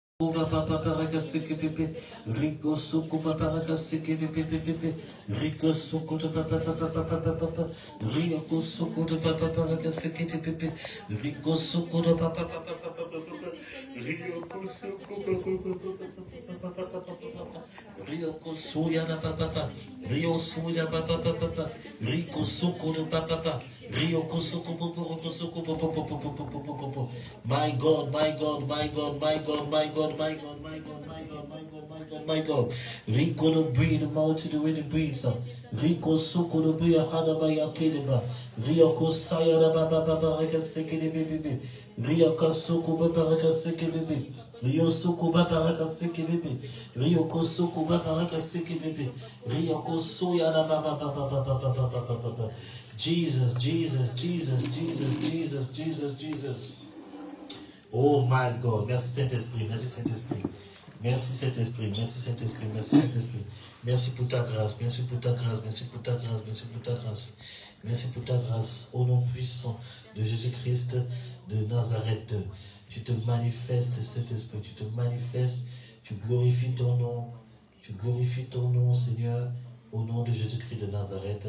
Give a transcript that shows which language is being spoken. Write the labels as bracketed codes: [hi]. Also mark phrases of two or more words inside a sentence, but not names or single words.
[en] Paraka seke pepe, Rico suku paraka seke pepe, Rico suku to papa, Rico suku to papa paraka seke pepe, Rico suku to papa, Rico suya da papa, Rio suya papa, Rico suku to papa, Rio suku popo. My God, my God, my God, my God, my God, my God, my God, my God, my God, my God, my God. Rico to breathe the mouth to the way to breathe. Rico suko to breathe a hadabaya kedeba. Rio kosaya da baba reka seke de bebe. Rio kasuko baba reka seke bebe. Rio suko baba reka seke bebe. Rio kosuko baba reka seke bebe. Rio kosoya da baba. Jesus, Jesus, Jesus, Jesus, Jesus, Jesus, Jesus. Oh my God, [fr] merci Saint-Esprit, merci Saint-Esprit. Merci Saint-Esprit, merci Saint-Esprit, merci Saint-Esprit. Merci pour ta grâce, merci pour ta grâce, merci pour ta grâce, merci pour ta grâce. Merci pour ta grâce. Au nom puissant de Jésus-Christ de Nazareth, tu te manifestes, Saint-Esprit, tu te manifestes, tu glorifies ton nom, Seigneur, au nom de Jésus-Christ de Nazareth.